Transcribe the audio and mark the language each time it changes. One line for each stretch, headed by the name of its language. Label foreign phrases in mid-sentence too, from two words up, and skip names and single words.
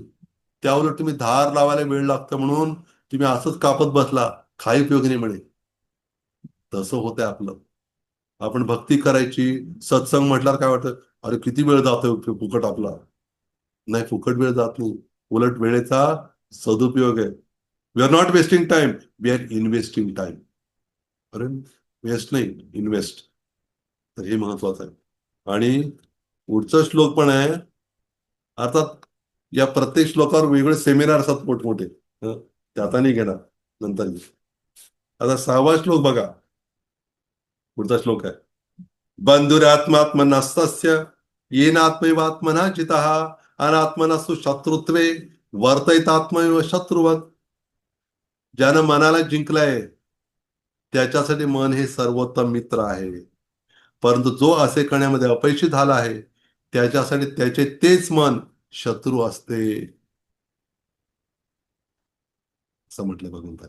Marathi: त्या उलट तुम्ही धार लावायला वेळ लागतं म्हणून तुम्ही असंच कापत बसला, काही उपयोग नाही म्हणे. तसं होतंय आपलं. आपण भक्ती करायची, सत्संग म्हटल्यावर काय वाटतं, अरे किती वेळ जातोय फुकट आपला. नाही, फुकट वेळ जात नाही, उलट वेळेचा सदुपयोग आहे.
English: We are not wasting time, we are investing time.
Marathi: अरे वेस्ट नाही, इन्व्हेस्ट. तर हे महत्वाचं आहे. आणि पुढचा श्लोक पण आहे. अर्थात या प्रत्येक श्लोकावर वेगळे सेमिनार असतात मोठमोठे, हं, ते आता नाही घेणार, नंतर घेऊ. आता 6वा श्लोक बघा. पुढचा श्लोक आहे,
Sanskrit: बंधुरात्मात्मनस्तस्य येनात्मैवात्मना जितः अनात्मनस्तु शत्रुत्वे वर्तयतात्मैव शत्रुवत.
Marathi: ज्यानं मनाला जिंकलंय त्याच्यासाठी मन हे सर्वोत्तम मित्र आहे, परंतु जो असे करण्यामध्ये अपयशी झाला आहे त्याच्यासाठी त्याचे तेच मन शत्रू असते, असं म्हटलं भगवंतांनी.